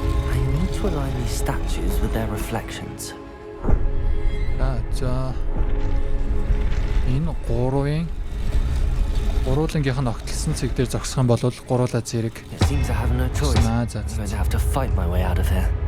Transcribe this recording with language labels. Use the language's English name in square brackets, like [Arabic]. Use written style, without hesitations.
[English] I need to align these statues with their reflections. За. [Mongolian] Энэ гурвуулангийнх нь огтлсон цэг дээр зогсох юм бол гуруула зэрэг. [English] It seems I have no choice. I'm going to have to fight my way out of here.